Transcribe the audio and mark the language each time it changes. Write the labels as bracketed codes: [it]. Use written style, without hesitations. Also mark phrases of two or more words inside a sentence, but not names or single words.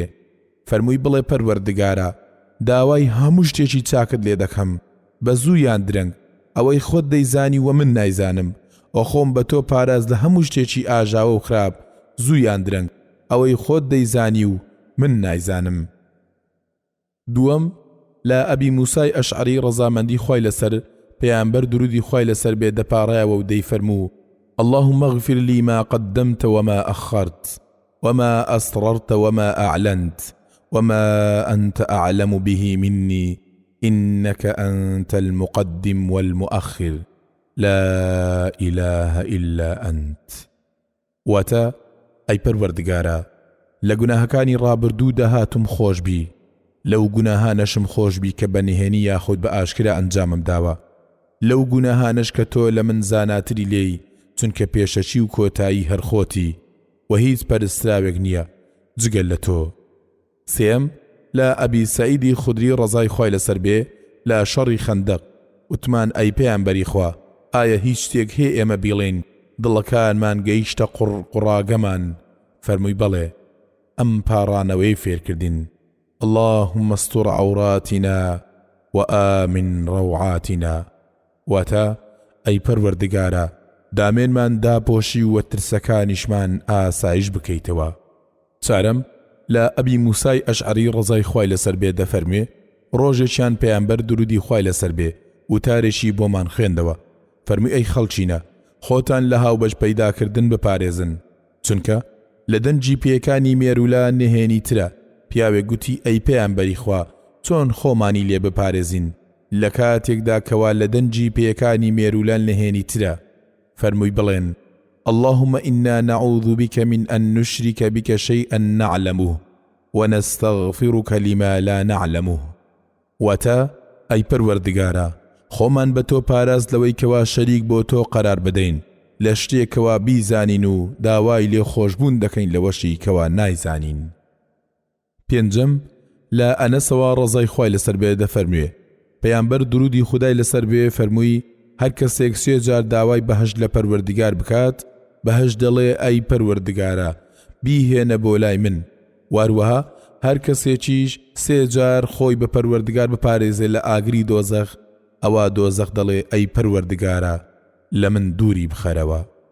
[ckb] فەرمووی: بڵێ پەروەردگارە، داوای هەموو شتێکی چاکت لێ دەکەم، بە زوو یان درەنگ، ئەوەی خۆت دەیزانی و من نایزانم، ئەو خۆم بە تۆ پاراز لە هەموو شتێکی ئاژاوە و خراپ، زوو یان درەنگ، ئەوەی خۆت دەیزانی و من نایزانم. دووەم، لە ئەبی موسای ئەشعەری ڕەزامەندی خوای لەسەر پێیامبەر درودی خوای لەسەر بێ دەپاڕایەوە و دەیفەرموو: [ar] اللهم اغفر لي ما قدمت وما أخرت وما أسررت وما أعلنت وما أنت أعلم به مني إنك أنت المقدم والمؤخر لا إله إلا أنت. [ckb] واتا أي پەروەردگارە، لە گوناهەکانی ڕابردوو داهاتم خۆش بی، لەو گوناهانەشم خۆش بی کە بەنهێنی یاخود بە ئاشکرا ئەنجامم داوە، لەو گوناهانەش کە تۆ لە من زاناتری لێی، چونکە پێشەچی و کۆتایی هەرخۆتی و هیچ پەرستراوێک نییە جگەل لە تۆ. سێم، لە ئەبی سەعیدی خودری ڕەزای خوای لەسەر بێ لە شەڕی خەندەق وتمان: ئەی پێیامبەری خوا، ئایا هیچ شتێک هەیە ئێمە بیڵێن دڵەکانمان گەیشتە قوڕاگەمان؟ فەرمووی: بەڵێ، ئەم پاڕانەوەی فێرکردین: [ar] اللهم استر عوراتنا وآمن روعاتنا. [ckb] واتە ئەی پەروەردگارە، دامێنمان داپۆشی و ترسەکانیشمان ئاسایش بکەیتەوە. چارەم، لە ئەبی موسای ئەشعەری ڕەزای خوای لەسەر بێ دەفەرمێ: ڕۆژێکیان پەیامبەر درودی خوای لەسەر بێ وتارێکی بۆمان خوێندەوە. فەرمووی: ئەی خەڵچینە، خۆتان لە هاوبەش پەیداکردن بپارێزن، چونکە لە دەنجی پێکانی مێرولە نهێنی ترە. پیاوێک گوتی: ئەی پەیامبەری خوا، چۆن خۆمانی لێ بپارێزین؟ لە کاتێکدا کەوا لە دەنجی پێکانی مێرولان نەهێنی ترە فەرمووی بڵێن [ar] اللهم إنا نعوذ بك من أن نشرك بك شيئا نعلمه ونستغفرك لما لا نعلمه [ckb] وتا أي پروردگارا خۆمان بە تۆ پاراز لەوەی کەوا شەریک بۆ تۆ قەرار بدەین لە شتێکەوە بیزانین و داوای لێ خۆشبوون دەکەین لەوەشی کەوا نایزانین. پێنجەم لە ئەنەسەوە ڕەزای خوای لەسەر بێ دەفەرموێ پەیامبەر درودی خودای لەسەر بێ فەرمووی هەر کەسێک 3 جار داوای بەهەشت لە پەروەردگار بکات بەهەشت دەڵێ ئەی پەروەردگارە بیهێنە بۆ لای من، واروەها هەر کەسێکیش 3 جار خۆی بە پەروەردگار بپارێزێ لە ئاگری دۆزەخ ئەوە دۆزەخ دەڵێ ئەی پەروەردگارە لە من دووری بخەرەوە.